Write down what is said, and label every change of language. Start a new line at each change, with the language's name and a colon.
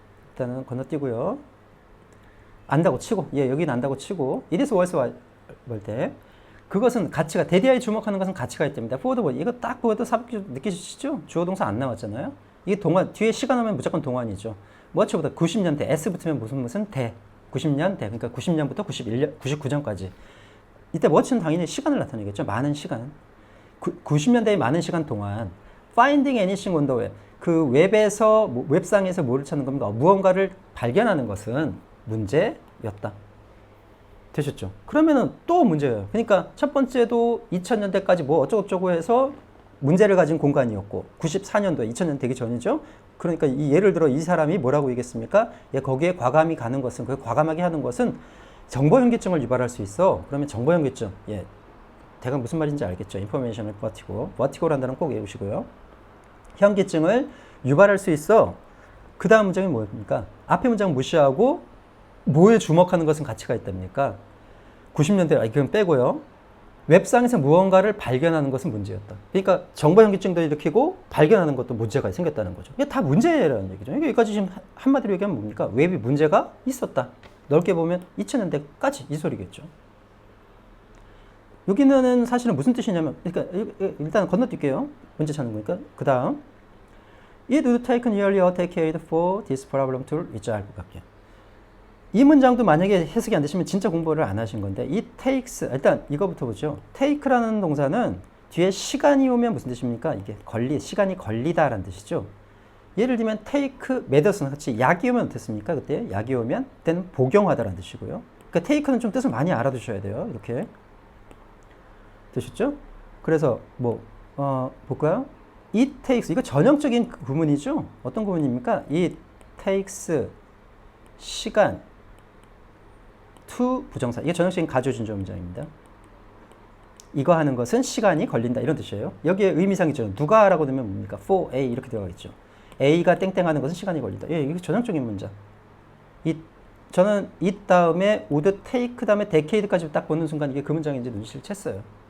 Korean: 일단은 건너뛰고요. 안다고 치고, 예, 여기는 안다고 치고,
English: it is worth
Korean: 볼 때, 그것은 가치가, 대디아에 주목하는 것은 가치가 있답니다. forward 뭐, 이거 딱 보여도 느끼시죠? 주어 동사 안 나왔잖아요. 이게 동안, 뒤에 시간 오면 무조건 동안이죠. 뭐치보다 90년대, S 붙으면 무슨 대, 90년대, 그러니까 90년부터 91년, 99년까지. 이때 뭐치는 당연히 시간을 나타내겠죠. 많은 시간. 90년대의 많은 시간 동안,
English: finding anything on the web.
Korean: 그 웹에서, 웹상에서 뭐를 찾는 겁니까? 무언가를 발견하는 것은 문제였다. 되셨죠? 그러면은 또 문제예요. 그러니까 첫 번째도 2000년대까지 뭐 어쩌고저쩌고 해서 문제를 가진 공간이었고, 94년도에 2000년 되기 전이죠? 그러니까 예를 들어 이 사람이 뭐라고 얘기했습니까? 예, 거기에 과감히 가는 것은, 그 과감하게 하는 것은 정보현기증을 유발할 수 있어. 그러면 정보현기증, 예. 대강 무슨 말인지 알겠죠? 인포메이션을 버티고라는 단어는 꼭 외우시고요. 현기증을 유발할 수 있어. 그 다음 문장이 뭐입니까? 앞에 문장 무시하고 뭐에 주목하는 것은 가치가 있답니까? 90년대, 이건 빼고요. 웹상에서 무언가를 발견하는 것은 문제였다. 그러니까 정보 현기증도 일으키고 발견하는 것도 문제가 생겼다는 거죠. 이게 다 문제라는 얘기죠. 여기까지 지금 한마디로 얘기하면 뭡니까? 웹이 문제가 있었다. 넓게 보면 2000년대까지 이 소리겠죠. 여기는 사실은 무슨 뜻이냐면, 그러니까 일단 건너뛸게요. 문제 찾는 거니까. 그 다음,
English: it would take nearly a decade for this problem to resolve.
Korean: 이 문장도 만약에 해석이 안 되시면 진짜 공부를 안 하신 건데, it takes, 일단 이거부터 보죠. take라는 동사는 뒤에 시간이 오면 무슨 뜻입니까? 이게 시간이 걸리다라는 뜻이죠. 예를 들면 take medicine 같이 약이 오면 어떻습니까? 그때 약이 오면 그때는 복용하다라는 뜻이고요. 그러니까 take는 좀 뜻을 많이 알아두셔야 돼요. 이렇게. 되셨죠? 그래서 볼까요? It takes, 이거 전형적인 구문이죠? 어떤 구문입니까? It takes 시간 to 부정사. 이게 전형적인 가주어 진주어 문장입니다. 이거 하는 것은 시간이 걸린다 이런 뜻이에요. 여기에 의미상 있죠. 누가 라고 되면 뭡니까? for A 이렇게 들어가겠죠. A가 땡땡하는 것은 시간이 걸린다. 예, 이게 전형적인 문장. 저는 it 다음에 would take 다음에 decade까지 딱 보는 순간 이게 그 문장인지 눈치를 챘어요.